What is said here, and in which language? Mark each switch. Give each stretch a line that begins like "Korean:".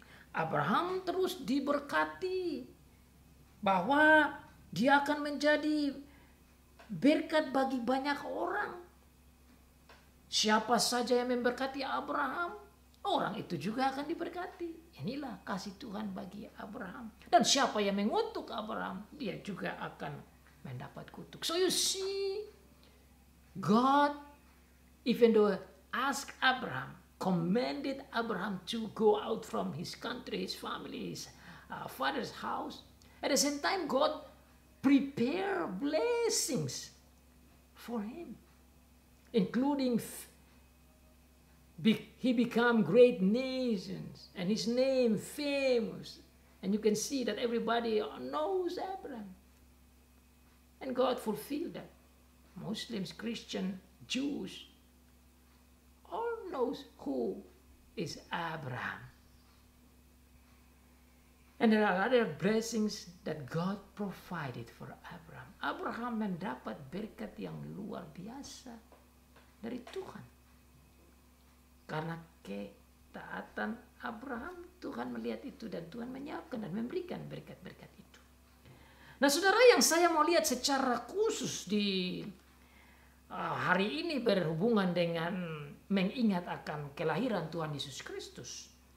Indonesian: Abraham terus diberkati bahwa dia akan menjadi berkat bagi banyak orang. Siapa saja yang memberkati Abraham, orang itu juga akan diberkati. Inilah kasih Tuhan bagi Abraham. Dan siapa yang mengutuk Abraham, dia juga akan mendapat kutuk.
English: So you see, God, even though asked Abraham, commanded Abraham to go out from his country, his family, his father's house. At the same time, God prepared blessings for him, including he become great nations and his name famous. And you can see that everybody knows Abraham. And God fulfilled that. Muslims, Christians, Jews, all knows who is Abraham. And there are other blessings that God provided for Abraham.
Indonesian: Abraham mendapat berkat yang luar biasa dari Tuhan. Karena ketaatan Abraham, Tuhan melihat itu dan Tuhan menyiapkan dan memberikan berkat-berkat itu. Nah saudara, yang saya mau lihat secara khusus di hari ini berhubungan dengan mengingat akan kelahiran Tuhan Yesus Kristus.